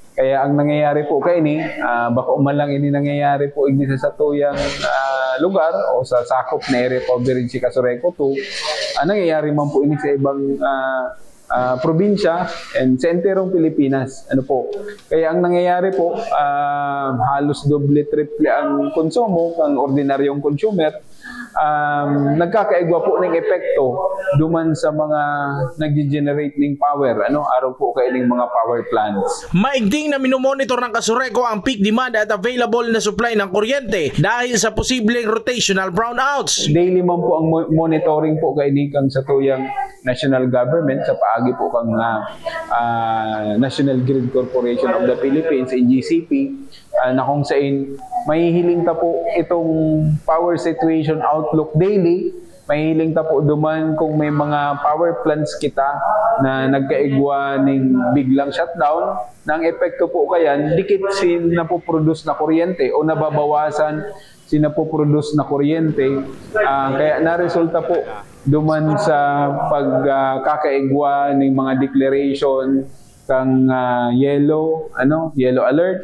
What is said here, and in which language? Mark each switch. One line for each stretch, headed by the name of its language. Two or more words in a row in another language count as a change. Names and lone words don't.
Bikol: Kaya ang nangyayari po kay ni, baka umalang ini nangyayari po igdi sa tuyang lugar o sa sakop na
English: area coverage
Bikol: si Kasureko 2, nangyayari man po ini sa ibang probinsya and sa enterong Pilipinas. Kaya ang nangyayari po, halos doble triple ang konsumo ng ordinaryong consumer nagkakaigwa po ng epekto duman sa mga nag-generate ng power, araw po kayo ng mga
English: power plants.
Filipino: Maigting na minomonitor ng Kasureco ang
English: peak demand
Filipino: at available na supply ng kuryente dahil sa posibleng
English: rotational brownouts.
Bikol: Daily man po ang monitoring po kayo kang sa tuyang national government sa paagi po kang National Grid Corporation of the Philippines, NGCP, na kung saan mahihiling ta po itong
English: power situation outlook daily.
Bikol: Mahihiling ta po duman kung may mga
English: power plants
Bikol: kita na nagkaigwa ng biglang shutdown. Nang epekto po kayan, dikit sin napoproduce na kuryente o nababawasan sin napoproduce na kuryente. Kaya naresulta po duman sa pagkakaigwa ng mga declaration kang
English: yellow alert.